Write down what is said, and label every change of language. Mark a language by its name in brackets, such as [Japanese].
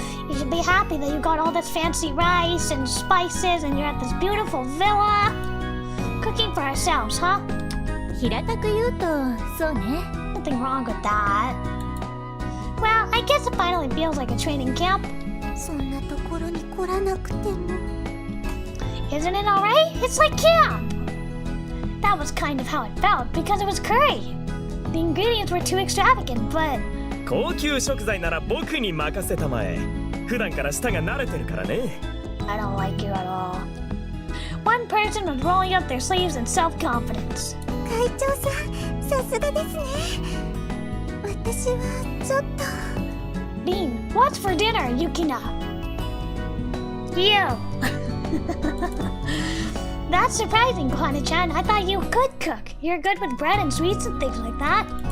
[English] You should be happy that you got all this fancy rice and spices and you're at this beautiful villa. Cooking for ourselves, huh? [Japanese] 平たく言うと、そうね。 [English] Nothing wrong with that. Well, I guess it finally feels like a training camp. [Japanese] そんなところに来らなくても。 [English] Isn't it alright? It's like camp! That was kind of how it felt because it was curry. The ingredients were too extravagant, but [Japanese] 高級食材なら僕に任せたまえ。普段から舌が慣れてるからね。 [English] I don't like you at all. One person was rolling up their sleeves in self-confidence. [Japanese] 会長さん、さすがですね。私はちょっと。 [English] Rin, what's for dinner, Yukina? You. That's surprising, Kohana-chan. I thought you could cook. You're good with bread and sweets and things like that.